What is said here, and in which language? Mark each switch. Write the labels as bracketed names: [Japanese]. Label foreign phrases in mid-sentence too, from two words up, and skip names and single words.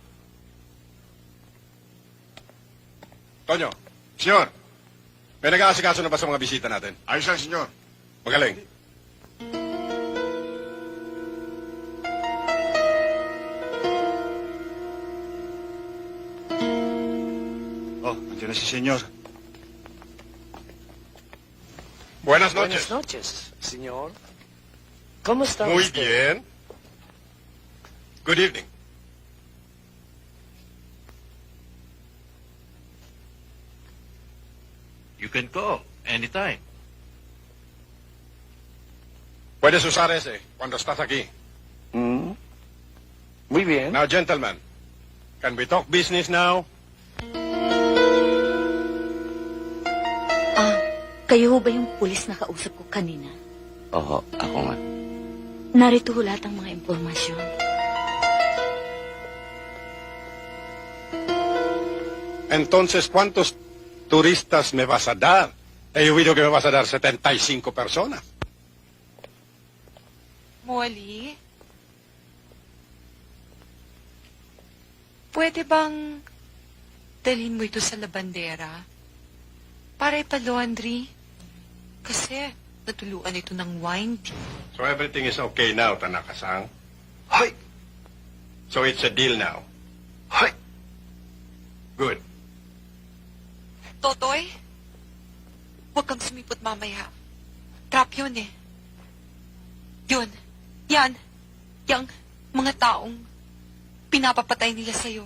[Filipino] Tonyo, senyor, may nag-aasikaso na ba sa mga bisita natin? Ayos lang, senyor. Magaling. Oh, nandiyan na si senyor. [Spanish] Buenas noches. Buenas noches, señor. ¿Cómo está Muy usted? bien. [English] Good evening. You can go anytime. [Spanish] Puedes usar ese cuando estás aquí. Muy bien. [English] Now, gentlemen, can we talk business now? [Filipino] Kayo ho ba yung pulis na kausap ko kanina? Oo, ako nga. Narito ho lahat ang mga impormasyon. [Spanish] Entonces, ¿cuántos turistas me vas a dar? He oído que me vas a dar 75 personas. [Filipino] Molly? Pwede bang dalhin mo ito sa labandera? Para ipalaundry? Kasi natuluan ito ng [English] wine tea. So everything is okay now, Tanaka-san? Hoy! So it's a deal now? Hoy! Good. [Filipino] Totoy? Huwag kang sumipot mamaya. Trap yun eh. Yun. Yan. Yang mga taong pinapapatay nila sa'yo.